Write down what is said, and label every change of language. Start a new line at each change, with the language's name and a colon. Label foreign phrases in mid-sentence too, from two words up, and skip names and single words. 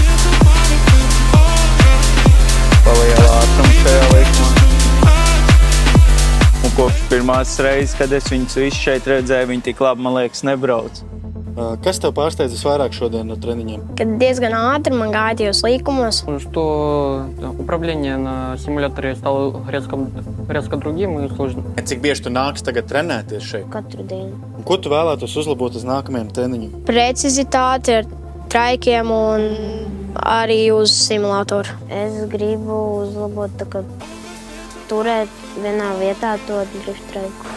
Latvian: Paliela ātrums šajā likumā. Un kopš pirmās reizes, kad es viņus visus šeit redzēju, viņi tik labi, man liekas, nebrauc. Kas tev pārsteidz visvairāk šodien no treniņiem? Kad diezgan ātri man gāja tajos līkumos.
Russian: Что управление на симуляторе стало резко другим и сложным.
Latvian: Cik bieži tu nāks tagad trenēties šeit? Katru dienu. Un ko tu vēlētos uzlabot uz nākamajiem treniņiem? Precizitāte ar traikiem un arī uz simulātoru. Es gribu uzlabot, tā kā turēt vienā vietā to drift traiku.